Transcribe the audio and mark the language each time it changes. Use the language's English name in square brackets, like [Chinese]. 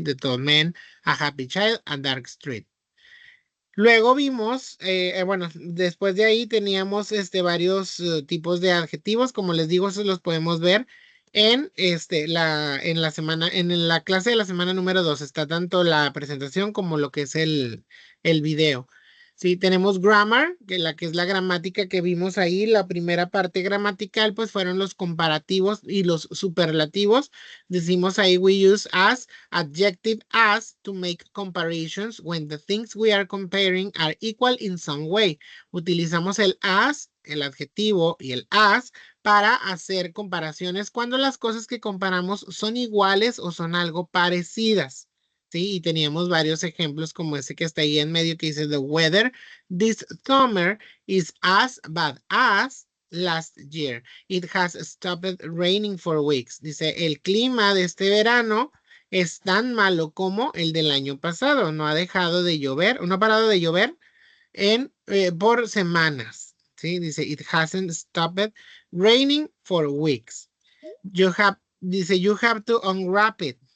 [English] The tall man, a happy child, a dark street. [Spanish] Luego vimos, bueno, después de ahí teníamos varios tipos de adjetivos, como les digo, esos los podemos ver en la semana, en la clase de la semana número 2 está tanto la presentación como lo que es el video. Sí, tenemos grammar, que es la gramática que vimos ahí, la primera parte gramatical, pues fueron los comparativos y los superlativos. Decimos ahí, [English] we use as, adjective as, to make comparisons when the things we are comparing are equal in some way. [Spanish] Utilizamos el as, el adjetivo y el as para hacer comparaciones cuando las cosas que comparamos son iguales o son algo parecidas. Sí, y teníamos varios ejemplos como ese que está ahí en medio que dice [English] the weather this summer is as bad as last year. It has stopped raining for weeks. [Spanish] Dice, el clima de este verano es tan malo como el del año pasado. No ha dejado de llover, no ha parado de llover por semanas. ¿Sí? [English] Dice, it hasn't stopped raining for weeks. Dice, you have to unwrap it.